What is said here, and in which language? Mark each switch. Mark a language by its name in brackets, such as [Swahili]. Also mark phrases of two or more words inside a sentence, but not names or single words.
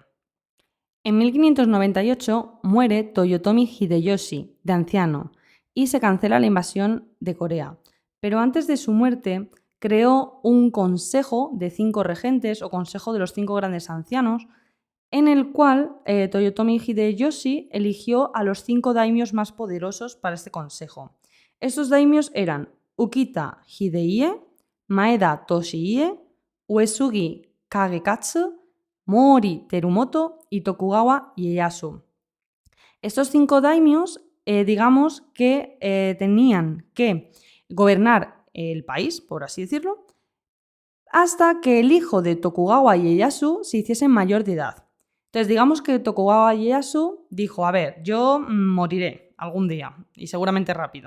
[Spanish] En 1598 muere Toyotomi Hideyoshi, de anciano, y se cancela la invasión de Corea. Pero antes de su muerte creó un consejo de 5 regentes o consejo de los 5 grandes ancianos, en el cual Toyotomi Hideyoshi eligió a los 5 daimios más poderosos para este consejo. Estos daimios eran Ukita Hidehie, Maeda Toshihie, Uesugi Kagekatsu, Mori Terumoto y Tokugawa Ieyasu. Estos 5 daimios, digamos que tenían que gobernar el país, por así decirlo, hasta que el hijo de Tokugawa Ieyasu se hiciese mayor de edad. Entonces, digamos que Tokugawa Ieyasu dijo, a ver, yo moriré algún día y seguramente rápido.